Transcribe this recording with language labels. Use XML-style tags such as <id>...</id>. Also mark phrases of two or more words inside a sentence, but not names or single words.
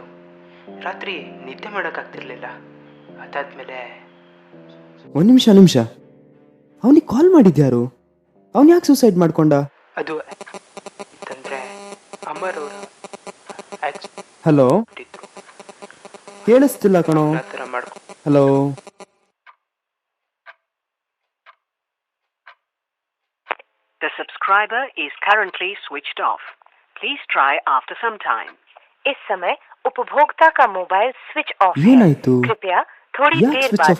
<kn>ರಾತ್ರಿ ನಿದ್ದೆ ಮಾಡೋಕ್ಕಾಗ್ತಿರ್ಲಿಲ್ಲ. ಅದಾದ್ಮೇಲೆ ಒಂದು ನಿಮಿಷ, ಅವನಿಗೆ ಕಾಲ್ ಮಾಡಿದ್ಯಾರು? ಅವನು ಯಾಕೆ ಸೂಸೈಡ್ ಮಾಡ್ಕೊಂಡ? ಅದು ಅಂತಂದರೆ ಅಮರ್ ಅವರು ಹಲೋ, ಕೇಳಿಸ್ತಿಲ್ಲ ಕಣೋ. ಆ ಥರ ಹಲೋ,</kn> <en>The subscriber is currently switched off. Please try after some time.</en> <hi>इस समय उपभोक्ता का मोबाइल</hi> <en>switch off</en> <hi>है.</hi> <kn>ಏನಾಯ್ತು?</kn> <hi>कृपया थोड़ी</hi> <kn>ಯಾಕೆ</kn> <hi>देर</hi> <kn>ಸ್ವಿಚ್</kn> <hi>बाद</hi>